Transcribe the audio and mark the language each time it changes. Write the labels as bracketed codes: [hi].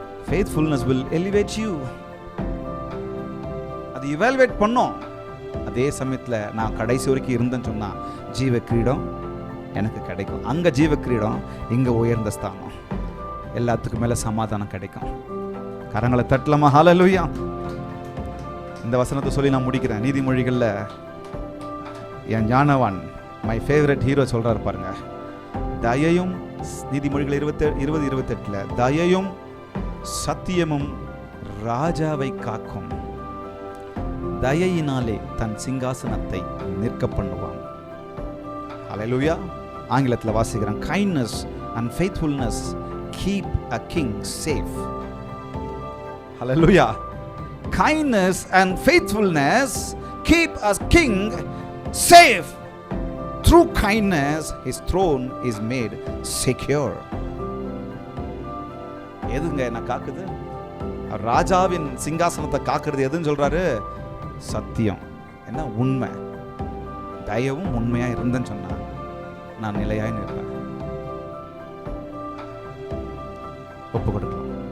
[en] Faithfulness will elevate you. [ta] அது evaluate பண்ணோம். அதே சமயத்தில் நான் கடைசி வரைக்கும் இருந்தேன்னு சொன்னால் ஜீவ கிரீடம் எனக்கு கிடைக்கும். அங்கே ஜீவ கிரீடம், இங்கே உயர்ந்த ஸ்தானம், எல்லாத்துக்கும் மேலே சமாதானம் கிடைக்கும். கரங்களை தட்டலாமா? ஹல்லேலூயா. இந்த வசனத்தை சொல்லி நான் முடிக்கிறேன். நீதிமொழிகளில் என் ஞானவான், மை ஃபேவரட் ஹீரோ சொல்கிறாரு பாருங்க, தயையும், நீதிமொழிகள் 20:28, தயையும் சத்தியமும் ராஜாவை காக்கும், தயையினாலே தன் சிங்காசனத்தை நிற்க பண்ணுவான். ஹல்லேலூயா. ஆங்கிலத்தில் வாசிக்கிறேன், [en] kindness and faithfulness keep a king safe. [ta] Hallelujah. [en] Kindness and faithfulness keep a king safe. Through kindness his throne is made secure. [ta] எதுங்க என்ன காக்குது? ராஜாவின் சிங்காசனத்தை காக்குறது எதுன்னு சொல்றாரு? சத்தியம். என்ன? உண்மை. தயவும் உண்மையா இருந்தேன்னு சொன்னா நான் நிலையாய் நிற்பேன். ஒப்பு கொடுக்கலாம்.